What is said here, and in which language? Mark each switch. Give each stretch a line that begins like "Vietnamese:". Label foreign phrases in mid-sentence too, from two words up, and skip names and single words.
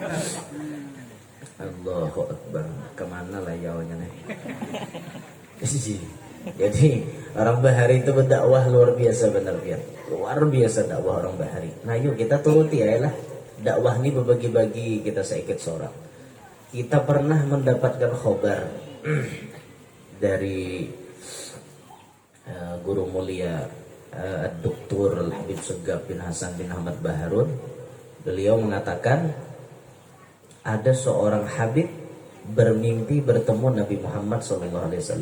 Arabic: الله أكبر.
Banjar: Kemana lah yaunya nih. Jadi orang Bahari itu berdakwah luar biasa benar ya. Luar biasa dakwah orang Bahari. Nah yuk kita turuti ya lah. Dakwah ini berbagi-bagi kita seikut seorang. Kita pernah mendapatkan khobar dari guru mulia Dr. Habib Segaf bin Hasan bin Ahmad Baharun. Beliau mengatakan ada seorang Habib bermimpi bertemu Nabi Muhammad SAW.